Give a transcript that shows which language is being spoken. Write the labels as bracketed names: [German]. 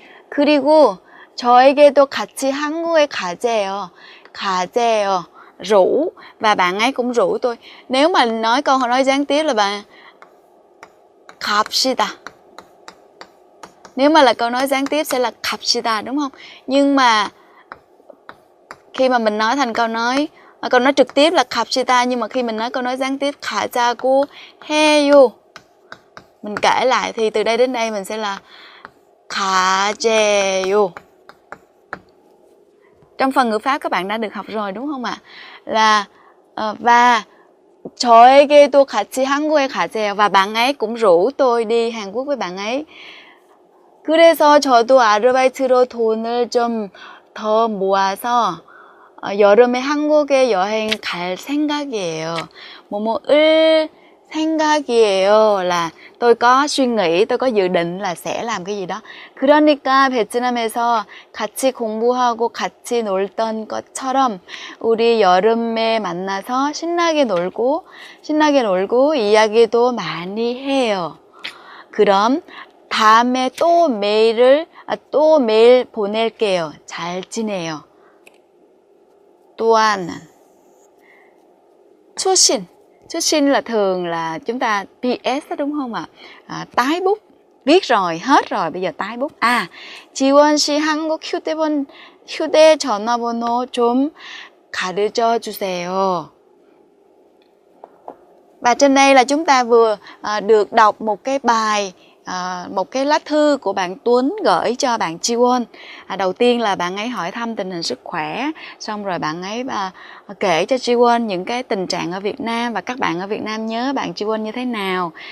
[Korean] 그리고 저에게도 같이 한국에 가재요. 가재요. [Vietnamese] Rủ, và bạn ấy cũng rủ tôi. Nếu mà nói câu nói gián tiếp là bạn [Korean] 갑시다. [Vietnamese] Nếu mà là câu nói gián tiếp sẽ là [Korean] 갑시다, [Vietnamese] đúng không? Nhưng mà khi mà mình nói thành câu nói trực tiếp là 갑시다, nhưng mà khi mình nói câu nói gián tiếp [Korean] 가자고 해요, [Vietnamese] mình kể lại thì từ đây đến đây mình sẽ là [Korean] 가재요. [Vietnamese] Trong phần ngữ pháp các bạn đã được học rồi đúng không ạ? Là và [Korean] 저에게도 같이 한국에 가재요. [Vietnamese] Và bạn ấy cũng rủ tôi đi Hàn Quốc với bạn ấy. [Korean] 그래서 저도 아르바이트로 돈을 좀 더 모아서 여름에 한국에 여행 갈 생각이에요. 뭐뭐을 생각이에요 [Vietnamese] là tôi có suy nghĩ, tôi có dự định là sẽ làm cái gì đó. [Korean] 그러니까 베트남에서 같이 공부하고 같이 놀던 것처럼 우리 여름에 만나서 신나게 놀고 이야기도 많이 해요. 그럼 다음에 또 메일 보낼게요. 잘 지내요. [Vietnamese] 또 하나는 Xuất là thường là chúng ta PS đó, đúng không ạ? Tái bút, viết rồi, hết rồi, bây giờ tái bút. [Korean] 지원 씨 한국 휴대전화번호 좀 가르쳐 주세요. [Vietnamese] Và trên đây là chúng ta vừa được đọc một cái bài, một cái lá thư của bạn Tuấn gửi cho bạn Jiwon. Đầu tiên là bạn ấy hỏi thăm tình hình sức khỏe, xong rồi bạn ấy kể cho Jiwon những cái tình trạng ở Việt Nam và các bạn ở Việt Nam nhớ bạn Jiwon như thế nào.